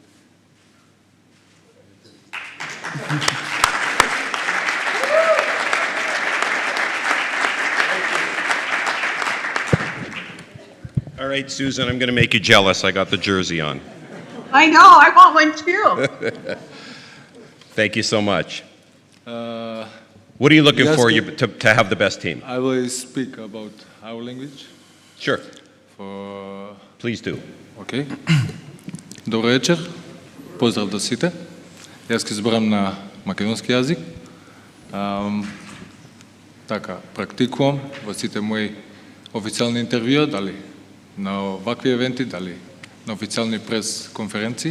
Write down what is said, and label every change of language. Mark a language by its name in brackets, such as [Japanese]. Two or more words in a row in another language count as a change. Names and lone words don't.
[English] All right, Susan, I'm going to make you jealous. I got the jersey on. I know. I want one too. Thank you so much. What are you looking for to have the best team? I will speak about our language. Sure. For... Please do. [Macedonian] Okay. Добър вечер. Поздрав до сите. Јас ќе зборам на македонски јазик. Така, практикувам во сите мои официјални интервјуи, дали на вакви евенти, дали на официјални прес-конференции.